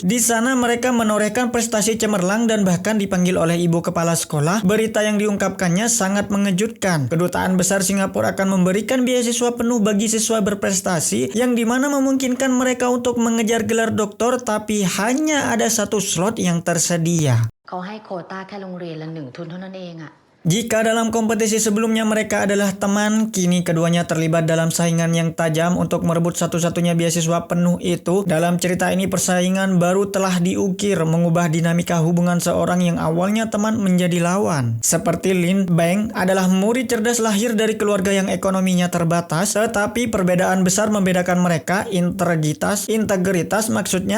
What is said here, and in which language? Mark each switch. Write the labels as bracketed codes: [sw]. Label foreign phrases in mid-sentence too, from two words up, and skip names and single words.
[id] Di sana mereka menorehkan prestasi cemerlang dan bahkan dipanggil oleh ibu kepala sekolah. Berita yang diungkapkannya sangat mengejutkan. Kedutaan besar Singapura akan memberikan beasiswa penuh bagi siswa berprestasi, yang dimana memungkinkan mereka untuk mengejar gelar doktor, tapi hanya ada satu slot yang tersedia. [th] เขาให้โควต้าแค่โรงเรียนละ1 ทุนเท่านั้นเองอะ [id] Jika dalam kompetisi sebelumnya mereka adalah teman, kini keduanya terlibat dalam saingan yang tajam untuk merebut satu-satunya beasiswa penuh itu. Dalam cerita ini persaingan baru telah diukir, mengubah dinamika hubungan seorang yang awalnya teman menjadi lawan. Seperti Lin, Beng adalah murid cerdas lahir dari keluarga yang ekonominya terbatas, tetapi perbedaan besar membedakan mereka, integritas maksudnya.